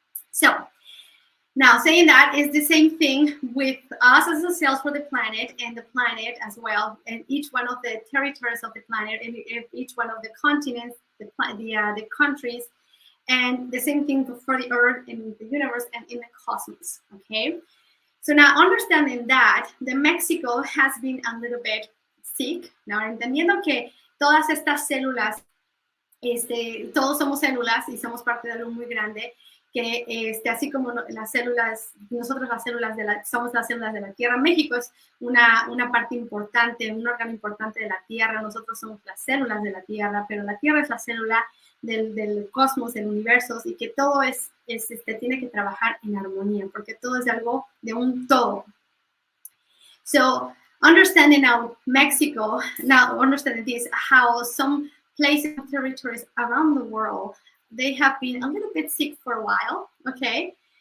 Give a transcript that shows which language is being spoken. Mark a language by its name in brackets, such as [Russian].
[English] So, now, saying that is the same thing with us as the cells for the planet, and the planet as well, and each one of the territories of the planet, and each one of the continents, the countries, and the same thing for the Earth, in the universe, and in the cosmos, okay? So now, understanding that, the Mexico has been a little bit sick. [Spanish] Now, entendiendo que todas estas células, todos somos células y somos parte de algo muy grande, que así como las células, nosotros somos las células de la Tierra. México es una parte importante, un órgano importante de la Tierra. Nosotros somos las células de la Tierra, pero la Tierra es la célula del cosmos, del universo, y que todo tiene que trabajar en armonía, porque todo es algo de un todo. [English] So, understanding now Mexico, now understanding this, how some places and territories around the world, they have been a little bit sick for a while, okay?